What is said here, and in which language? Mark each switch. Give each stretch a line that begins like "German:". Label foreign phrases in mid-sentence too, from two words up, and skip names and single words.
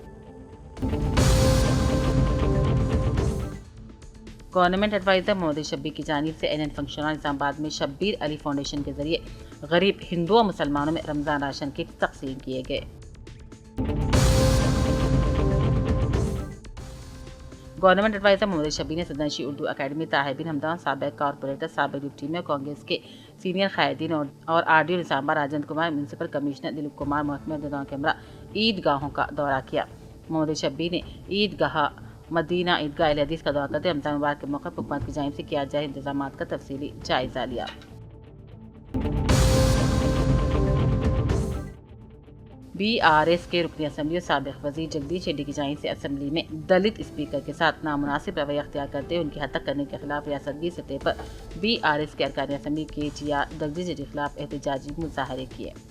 English: Government Advisor
Urdu: محمد شبیر کی جانب سے NN
English: function hall
Urdu: نظام آباد میں شبیر علی فاؤنڈیشن کے ذریعے غریب ہندوؤں اور مسلمانوں میں رمضان
English: ration kit
Urdu: تقسیم کیے گئے.
English: Government Advisor
Urdu: محمد شبیر نے صدرنشین اردو اکیڈمی طاہر بن حمدان، سابق کارپوریٹر، سابق
English: Deputy Mayor
Urdu: کانگریس کے سینئر قائدین اور RDO نظام آباد راجندر کمار،
English: Municipal Commissioner
Urdu: دلیپ کمار محکمہ دوران کیمرہ عیدگاہوں کا دورہ کیا. محمد شبیر نے عیدگاہ مدینہ عیدگاہ اہل حدیث کا دورہ کرتے رمضان مبارک کے موقع پر حکومت کی جانب سے کیا جائے انتظامات کا تفصیلی جائزہ لیا. BRS کے رکن اسمبلی اور سابق وزیر جگدیش ریڈی کی جانب سے اسمبلی میں دلت اسپیکر کے ساتھ نامناسب رویہ اختیار کرتے ہوئے ان کی ہتک کرنے کے خلاف ریاست کی سطح پر BRS کے ارکان اسمبلی کے جگدیش ریڈی کے خلاف احتجاجی مظاہرے کیے۔